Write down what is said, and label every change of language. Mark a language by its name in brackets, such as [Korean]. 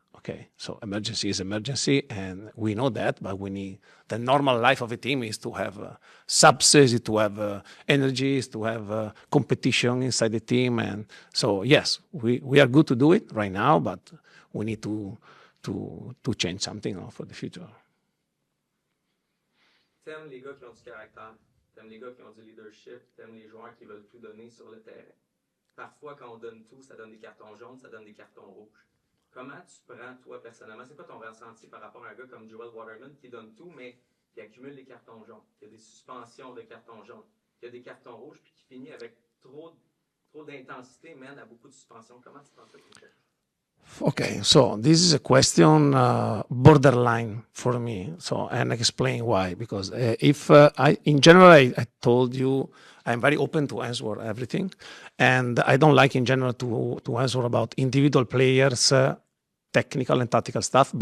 [English] Okay, so emergency is emergency, and we know that, but we need the normal life of a team is to have subsidies, to have energies, to have competition inside the team, and so yes, we are good to do it right now, but we need to change something for the future. [French] T'aimes les gars qui ont du caractère, t'aimes les gars qui ont du leadership, t'aimes les joueurs qui veulent tout donner sur le terrain. Parfois, quand on donne tout, ça donne des cartons jaunes, ça donne des cartons rouges. Comment tu prends, toi, personnellement, c'est quoi ton ressenti par rapport à un gars comme Joel Waterman qui donne tout, mais qui accumule des cartons jaunes, qui a des suspensions de cartons jaunes, qui a des cartons rouges, puis qui finit avec trop d'intensité, mène à beaucoup de suspensions? Comment tu prends ça? [English] Okay, so this is a question borderline for me. So, and I explain why. Because in general, I told you I'm very open to answer everything, and I don't like in general to answer about individual players, technical and tactical stuff.